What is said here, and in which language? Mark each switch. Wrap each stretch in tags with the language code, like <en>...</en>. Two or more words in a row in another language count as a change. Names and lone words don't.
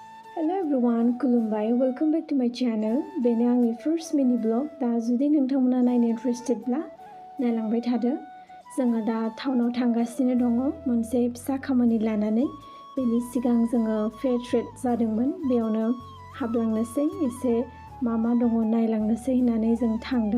<en>Hello everyone, खुलुमबाय. Welcome back to my channel.</en> <brx>बेनो आंनि</brx> <en>first mini vlog.</en> <brx>दा जुदि नोंथांमोना नायनो इन्टारेस्टेडब्ला नायलांबाय थादो. जोङो दा टाउनाव थांगासिनो दङ मोनसे फिसा खामानि लानानै. बेनि सिगां जोङो</brx> <en>fair trade</en> <brx>जादोंमोन. बेयावनो हाबलांनोसै एसे मा दङ नायलांनोसै होननानै जों थांदों.</brx>